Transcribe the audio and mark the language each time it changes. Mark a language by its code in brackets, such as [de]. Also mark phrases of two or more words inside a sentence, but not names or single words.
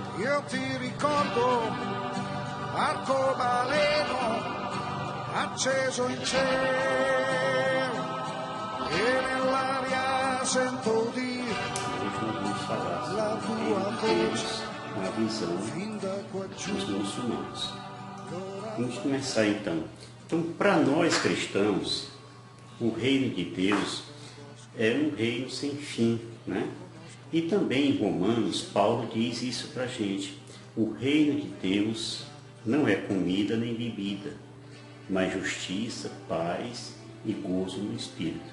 [it] io ti ricordo arcobaleno acceso in cielo e nell'aria sento dire la tua voce [pt] na visão [it] fin da qua giù. [pt] dos muçulmanos. Vamos começar então. Então, para nós cristãos, o reino de Deus é um reino sem fim, né? E também em Romanos, Paulo diz isso para a gente. O reino de Deus não é comida nem bebida, mas justiça, paz e gozo no Espírito.